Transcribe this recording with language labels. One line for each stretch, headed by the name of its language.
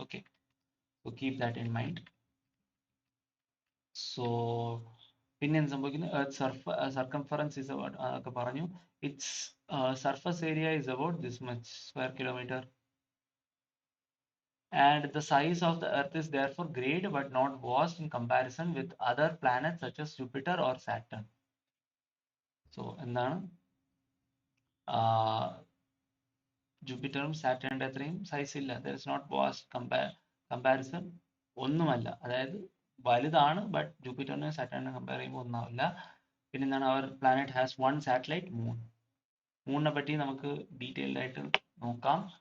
English: Okay, so keep that in mind. So
Malayalam: പിന്നെ എന്ത് സംഭവിക്കുന്നു?
English: Earth circumference is about,
Malayalam: അതൊക്കെ പറഞ്ഞു.
English: Its surface area is about this much square kilometre. And the size of the Earth is therefore great but not vast in comparison with other planets such as Jupiter or Saturn.
Malayalam: So എന്താണ്, ജൂപ്പിറ്ററും സാറ്റേണിന്റെ അത്രയും size ഇല്ല.
English: there is not vast comparison,
Malayalam: ഒന്നുമല്ല. അതായത് വലുതാണ്, but ജൂപ്പിറ്ററിനെ സാറ്റേണിനെ compare ചെയ്യുമ്പോൾ ഒന്നാവില്ല. പിന്നെ എന്താണ്,
English: our planet has one satellite,
Malayalam: moon. മൂണിനെ പറ്റി നമുക്ക് ഡീറ്റെയിൽഡ് ആയിട്ട് നോക്കാം.